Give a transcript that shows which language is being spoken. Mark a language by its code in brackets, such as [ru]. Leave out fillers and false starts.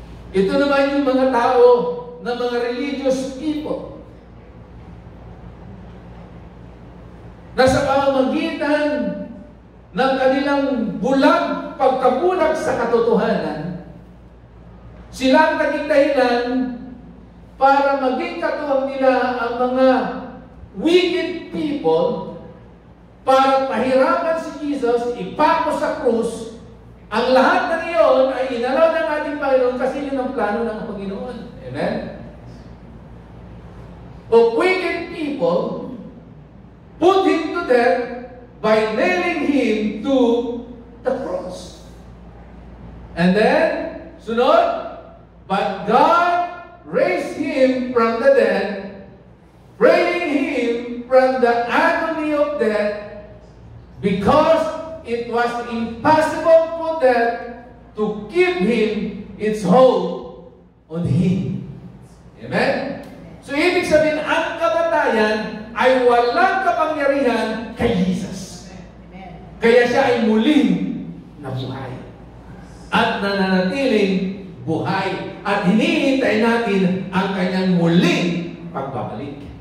[tl] Ito naman yung mga tao na mga religious people na sa pamamagitan ng kanilang bulag pagkabulag sa katotohanan, sila ang naging dahilan para maging katuwang nila ang mga [en] wicked people [tl] para pahirapan si Jesus, ipako sa krus. Ang lahat ng iyon ay inalaw ng ating Panginoon kasi yun ang plano ng Panginoon. Amen? [en] Of wicked people put Him to death by nailing Him to the cross. And then, sunod, but God raised Him from the dead, freeing Him from the agony of death, because it was impossible for death to keep him its hold on him. Amen? [tl] So, ibig sabihin, ang kamatayan ay walang kapangyarihan kay Jesus. Kaya siya ay muling nabuhay. At nananatiling buhay. At hinihintay natin ang kanyang muling pagbabalik.